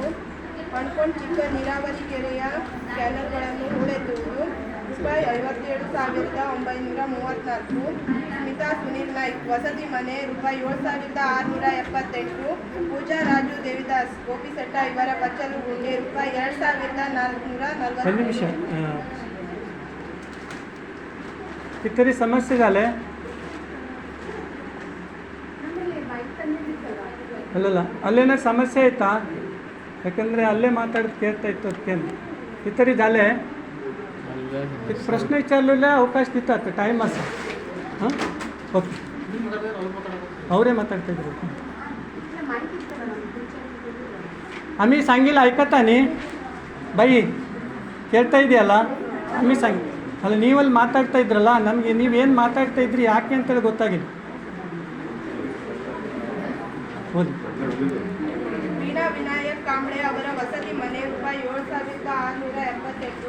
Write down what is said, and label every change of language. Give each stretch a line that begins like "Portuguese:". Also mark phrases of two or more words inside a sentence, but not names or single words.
Kannada: ಕಣ್ಕೋಣ್ ಚಿಕ್ಕ ನೀರಾವರಿ ಕೆರೆಯ ಕ್ಯಾನಲ್ಗಳನ್ನು ಹೂಳೆತ್ತುವುದು ರೂಪಾಯಿ 57,934. ಸ್ಮಿತಾ ಸುನೀಲ್ ನಾಯ್ಕ್ ವಸತಿ ಮನೆ ರೂಪಾಯಿ 7,678. ಪೂಜಾ ರಾಜು ದೇವಿದಾಸ್ ಗೋಪಿಸೆಟ್ಟ ಇವರ ಬಚ್ಚಲು ಗುಂಡೆ ರೂಪಾಯಿ 2,440.
Marathi: कितीतरी समस्ये झाले
Kannada: ಅಲ್ಲಲ್ಲ ಅಲ್ಲೇನೋ ಸಮಸ್ಯೆ ಆಯ್ತಾ ಯಾಕಂದರೆ ಅಲ್ಲೇ ಮಾತಾಡೋದು ಕೇಳ್ತಾ ಇತ್ತು ಅದಕ್ಕೇನು
Marathi: कितीतरी झाले प्रश्न विचारलेला अवकाश देतात टाईम असा हां ओके
Kannada: ಅವರೇ ಮಾತಾಡ್ತಾ ಇದ್ರು.
Marathi: आम्ही सांगेल ऐकता नी बाई
Kannada: ಕೇಳ್ತಾ ಇದೆಯಲ್ಲ
Marathi: आमी सांग
Kannada: ಅಲ್ಲ ನೀವಲ್ಲಿ ಮಾತಾಡ್ತಾ ಇದ್ರಲ್ಲ ನಮಗೆ ನೀವೇನು ಮಾತಾಡ್ತಾ ಇದ್ರಿ ಯಾಕೆ ಅಂತೇಳಿ ಗೊತ್ತಾಗಿಲ್ಲ. ಹೌದು ವೀಣಾ ವಿನಾಯಕ್ ಕಾಂಬ್ಳೆ ಅವರ ವಸತಿ ಮನೆ ರೂಪಾಯಿ 7,678.